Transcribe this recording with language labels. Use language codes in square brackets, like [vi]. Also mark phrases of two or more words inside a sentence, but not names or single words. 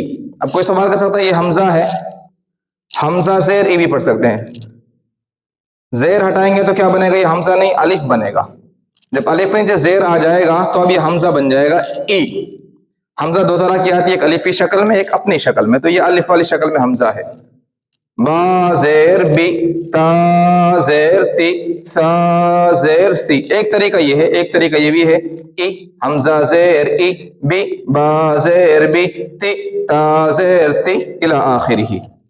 [hi] अब कोई सवाल कर सकता है ये हमजा है, हमजा जेर ई भी पढ़ सकते हैं। जेर हटाएंगे तो क्या बनेगा? ये हमजा नहीं अलिफ बनेगा। जब अलिफ नीचे जेर आ जाएगा तो अब ये हमजा बन जाएगा ई। हमजा दो तरह की आती है, एक अलिफी शक्ल में, एक अपनी शक्ल में। तो ये अलिफ वाली शक्ल में हमजा है। बा जेर बी, ता जेर ती, सा जेर सी। एक तरीका ये है, एक तरीका ये भी है। ई, हमजा जेर ई, बी, बा जेर बी, ती, ता जेर ती, [ar] إلى آخره.